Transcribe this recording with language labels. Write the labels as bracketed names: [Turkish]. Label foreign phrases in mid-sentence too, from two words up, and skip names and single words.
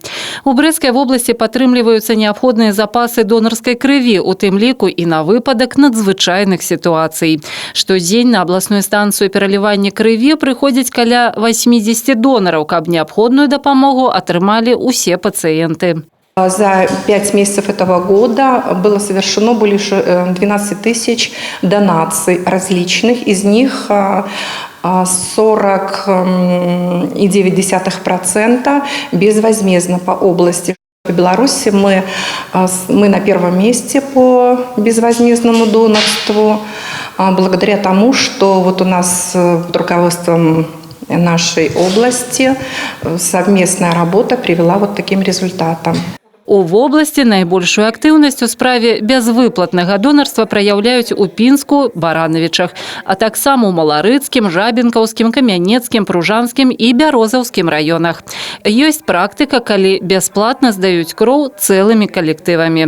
[Belarusian] У Брэсцкай вобласці падтрымліваюцца неабходныя запасы донарскай крыві, у тым ліку і на выпадак надзвычайных сітуацый. Штодзень на абласную станцыю пералівання крыві прыходзіць каля 80 донараў, каб неабходную дапамогу атрымалі усе пацыенты. [Russian] За 5 месяцев этого года было совершено больше 12 тысяч донаций различных. Из них 40,9% безвозмездно по области. В Беларуси мы на первом месте по безвозмездному донорству, благодаря тому, что вот у нас под руководством нашей области совместная работа привела вот таким результатам. [Belarusian] У вобласці найбольшую актыўнасць у справе бязвыплатнага донарства праяўляюць у Пінску, Баранавічах, а таксама ў Маларыцкім, Жабінкаўскім, Камянецкім, Пружанскім і Бярозаўскім раёнах. Ёсць практыка, калі бясплатна здаюць кроў цэлымі калектывамі.